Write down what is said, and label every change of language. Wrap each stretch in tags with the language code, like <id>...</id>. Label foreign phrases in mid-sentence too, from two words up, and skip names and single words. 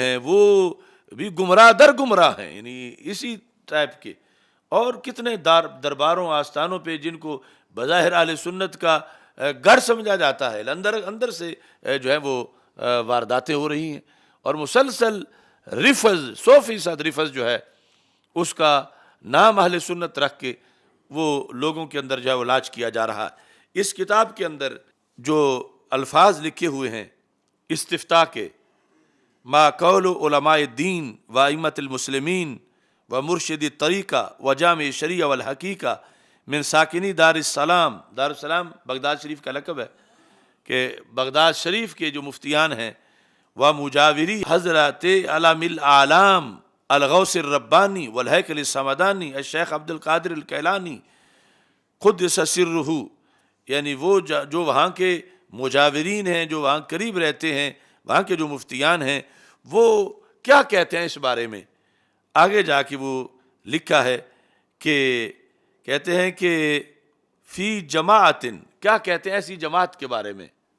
<ur>ہیں، وہ بھی گمراہ در گمراہ ہیں، یعنی اسی ٹائپ کے، اور کتنے درباروں آستانوں پہ جن کو بظاہر اہل سنت کا گھر سمجھا جاتا ہے، اندر سے جو ہے وہ وارداتیں ہو رہی ہیں، اور مسلسل رفض 100% رفض جو ہے اس کا نام اہل سنت رکھ کے وہ لوگوں کے اندر جو ہے وہ لاج کیا جا رہا ہے۔ اس کتاب کے اندر جو الفاظ لکھے ہوئے ہیں استفتاء کے،</ur> <ar>ما قول علماء الدین و ائمۃ المسلمین و مرشد الطریقہ و جامع شریعہ والحقیقہ من ساکنی دار السلام، دار السلام</ar> <ur>بغداد شریف کا لقب ہے، کہ بغداد شریف کے جو مفتیان ہیں،</ur> <ar>و مجاوری حضرات علام الاعلام الغوث الربانی والہیکل السمدانی الشیخ عبد القادر الکیلانی قدس سرہ،</ar> <ur>یعنی وہ جو وہاں کے مجاورین ہیں، جو وہاں قریب رہتے ہیں، وہاں کے جو مفتیان ہیں، وہ کیا کہتے ہیں اس بارے میں آگے جا کے وہ لکھا ہے کہ کہتے ہیں کہ</ur> <ar>فی جماعت،</ar> <ur>کیا کہتے ہیں ایسی جماعت کے بارے میں،</ur>